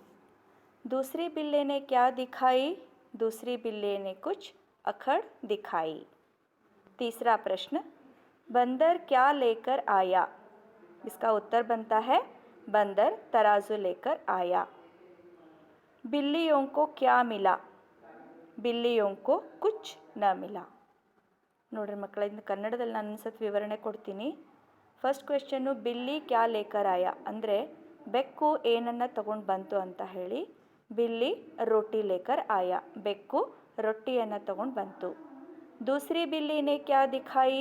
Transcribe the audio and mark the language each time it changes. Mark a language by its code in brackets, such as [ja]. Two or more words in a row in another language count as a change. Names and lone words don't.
[hi] दूसरी बिल्ली ने क्या दिखाई? दूसरी बिल्ली ने कुछ अखड़ दिखाई। तीसरा प्रश्न, बंदर क्या लेकर आया? इसका उत्तर बनता है, बंदर तराजू लेकर आया। बिल्लियों को क्या मिला? बिल्लियों को कुछ न मिला। [kn] ನೋಡ್ರಿ ಮಕ್ಕಳ, ಇನ್ನು ಕನ್ನಡದಲ್ಲಿ ನಾನು ಅನ್ಸತ್ ವಿವರಣೆ ಕೊಡ್ತೀನಿ. [en] first question, [hi] बिल्ली क्या लेकर आया [kn] ಅಂದರೆ ಬೆಕ್ಕು ಏನನ್ನು ತಗೊಂಡು ಬಂತು ಅಂತ ಹೇಳಿ. [hi] बिल्ली रोटी लेकर आया, [kn] ಬೆಕ್ಕು ರೊಟ್ಟಿಯನ್ನು ತಗೊಂಡು ಬಂತು. [hi] दूसरी बिल्ली ने क्या दिखाई?